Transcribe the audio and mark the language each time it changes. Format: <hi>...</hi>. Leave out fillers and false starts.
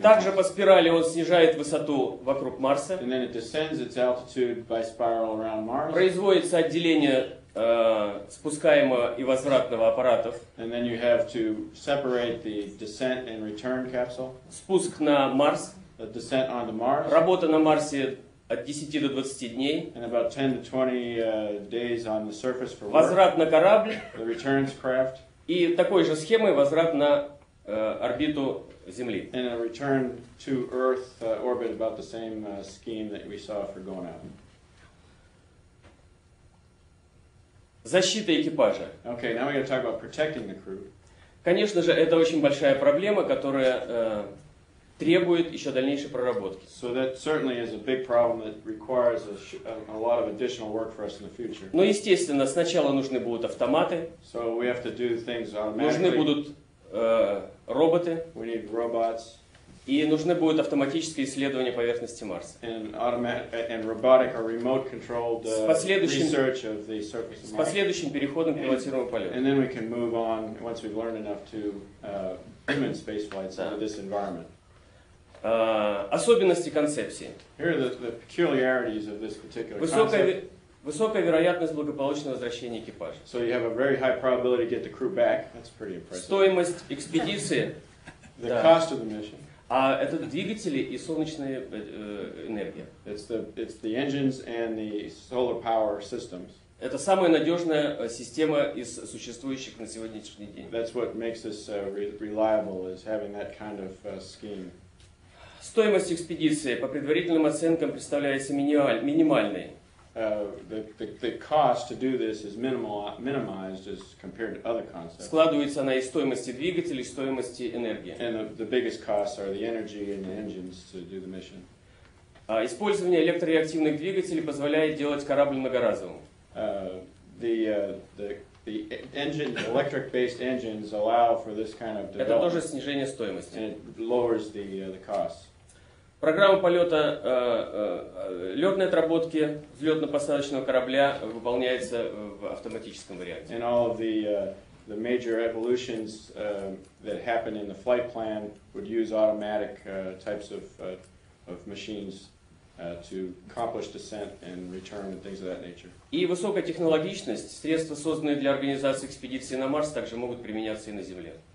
<ru>Также по спирали он снижает высоту вокруг Марса.</ru> <en>And then it descends its altitude by spiral around Mars.</en> <ru>Производится отделение спускаемого и возвратного аппаратов.</ru> <en>And then you have to separate the descent and return capsule,</en> <ru>Спуск на Марс.</ru> <en>the descent onto Mars,</en> <ru>Работа на Марсе от 10 до 20 дней.</ru> <en>and about 10 to 20 days on the surface for work.</en> <ru>Возврат на корабль.</ru> <en>The returns craft,</en> <ru>И такой же схемой возврат на орбиту Земли.</ru> <en>and a return to Earth orbit, about the same scheme that we saw for going out.</en> <ru>Защита экипажа.</ru> <en>Okay, now we're going to talk about protecting the crew.</en> <ru>Конечно же, это очень большая проблема, которая требует еще дальнейшей проработки.</ru> <en>So that certainly is a big problem that requires a lot of additional work for us in the future.</en> <ru>Но, естественно, сначала нужны будут автоматы,</ru> <en>So we have to do things</en> <ru>нужны</ru> <en>automatically.</en> <ru>будут роботы</ru> <en>We need robots</en> <ru>и нужны будут автоматические исследования поверхности Марса.</ru> <en>and robotic or remote controlled</en> <ru>С последующим-</ru> <en>research of the surface</en> <ru>С</ru> <en>of Mars.</en> <ru>последующим переходом к пилотируемому полету.</ru> <en>And then we can move on once we've learned enough to human space flights into this environment.</en> <ru>Особенности концепции.</ru> <en>Here are the peculiarities of this particular</en> <ru>Высокая,</ru> <en>concept.</en> <ru>высокая вероятность благополучного возвращения экипажа.</ru> <en>So you have a very high probability to get the crew back. That's pretty impressive.</en> <ru>Стоимость экспедиции</ru> <en>The</en> <ru>Да.</ru> <en>cost of the mission</en> <ru>А это двигатели и солнечная энергия.</ru> <en>It's the engines and the solar power systems.</en> <ru>Это самая надежная система из существующих на сегодняшний день.</ru> <en>That's what makes this reliable, is having that kind of scheme.</en> <ru>Стоимость экспедиции по предварительным оценкам представляется минимальной.</ru> <en>The cost to do this is minimized as compared to other concepts.</en> <ru>Складывается она из стоимости двигателей, стоимости энергии.</ru> <en>And the biggest costs are the energy and the engines to do the mission.</en> <ru>Использование электрореактивных двигателей позволяет делать корабль многоразовым.</ru> <en>The electric-based engines allow for this kind of</en> <ru>Это тоже</ru> <en>development,</en> <ru>снижение стоимости.</ru> <en>and it lowers the costs.</en> <ru>Программа полета летной отработки взлетно-посадочного корабля выполняется в автоматическом варианте.</ru> <en>And all of the major evolutions that happen in the flight plan would use automatic types of machines to accomplish descent and return and things of that nature.</en> <ru>И высокая технологичность, средства, созданные для организации экспедиции на Марс, также могут применяться и на Земле.</ru>